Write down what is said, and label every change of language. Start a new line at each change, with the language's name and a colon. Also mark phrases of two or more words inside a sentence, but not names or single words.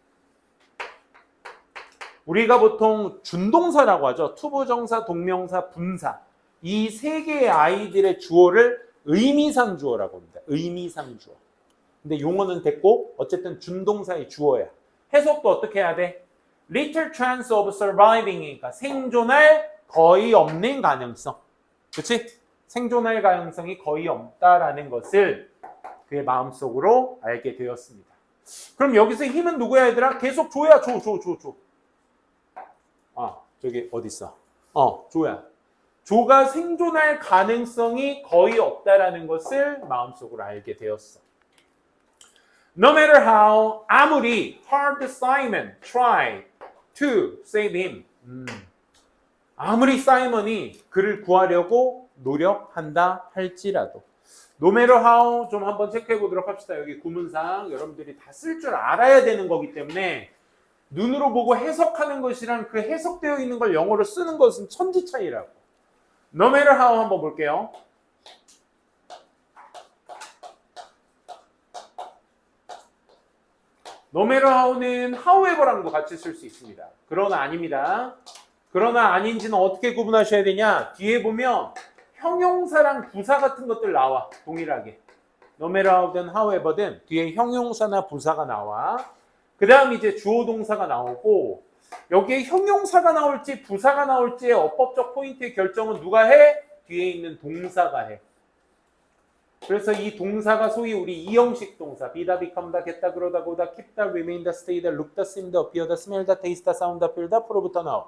Korean: 우리가 보통 준동사라고 하죠. 투부정사, 동명사, 분사. 이 세 개의 아이들의 주어를 의미상 주어라고 합니다. 의미상 주어. 근데 용어는 됐고 어쨌든 준동사의 주어야. 해석도 어떻게 해야 돼?
English: Little chance of surviving
Korean: 이니까 생존할 거의 없는 가능성. 그렇지? 생존할 가능성이 거의 없다라는 것을 그의 마음속으로 알게 되었습니다. 그럼 여기서 힘은 누구야 얘들아? 계속 조야. 조. 저기 어디 있어? 조야. 조가 생존할 가능성이 거의 없다라는 것을 마음속으로 알게 되었어.
English: No matter how, 아무리 hard Simon tried to save him.
Korean: 아무리 사이먼이 그를 구하려고 노력한다 할지라도.
English: No matter how
Korean: 좀 한번 체크해 보도록 합시다. 여기 구문상 여러분들이 다 쓸 줄 알아야 되는 거기 때문에 눈으로 보고 해석하는 것이랑 그 해석되어 있는 걸 영어로 쓰는 것은 천지 차이라고.
English: No matter how
Korean: 한번 볼게요.
English: No matter how
Korean: 는 however랑도 같이 쓸 수 있습니다. 그러나 아닙니다. 그러나 아닌지는 어떻게 구분하셔야 되냐? 뒤에 보면 형용사랑 부사 같은 것들 나와. 동일하게.
English: No matter how
Korean: 든 however든 뒤에 형용사나 부사가 나와. 그 다음 이제 주어 동사가 나오고 여기에 형용사가 나올지 부사가 나올지의 어법적 포인트의 결정은 누가 해? 뒤에 있는 동사가 해. 그래서 이 동사가 소위 우리 이형식 동사 be다, become다, get다, 그러다, 고다, keep다, remain다, stay다, look다, seem다, appear다, smell다, taste다, sound다, feel다, prove부터 나와.